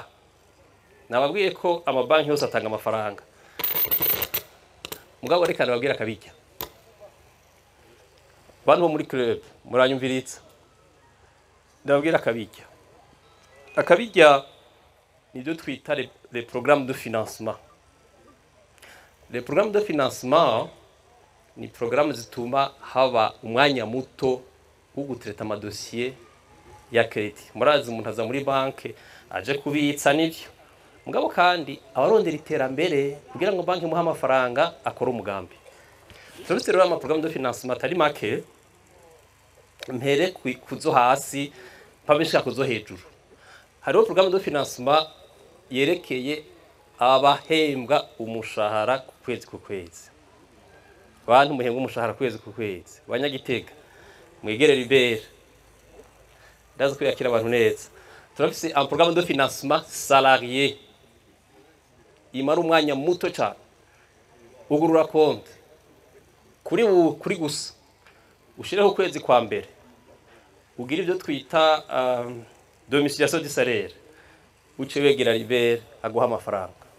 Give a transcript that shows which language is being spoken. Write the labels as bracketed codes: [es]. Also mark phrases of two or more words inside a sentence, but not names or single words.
[rn] Nababwiye ko amabanki yose atanga amafaranga. Mugabo reka nababwira akabijya. Bantu bo muri club muranyumviritsa. Ndababwira akabijya. Akabijya ni byo twita [fr] les programmes de financement. Les programmes de financement [rn] ni programme zituma haba umwanya muto wo gutreta amadosiye ya credit. Murazi umuntu aza muri banki aje kubitsa nivyo. Mugabo kandi abarondera iterambere kugira ngo banki muha amafaranga akora umugambi. Turutse rero ama [fr] programme de financement [rn] atari make, mpere kuzo hasi pabishaka kuzo hejuru. Hariho [fr] programme de financement [rn] yerekeye abahembwa umushahara ku kwezi ku kwezi. Bantu muhembwa umushahara kwezi ku kwezi. Banyagitega mwegerera ibere. Ndaza kwiyakira abantu neza. Turafise [fr] un programme de financement salarié. [rn] Imara umwanya muto cyane. Ugurura konti. Kuri gusa. Ushireho kwezi kwa mbere. Ugira ibyo twita [fr] domiciliation du salaire. [rn] Uce wegera libere aguha amafaranga.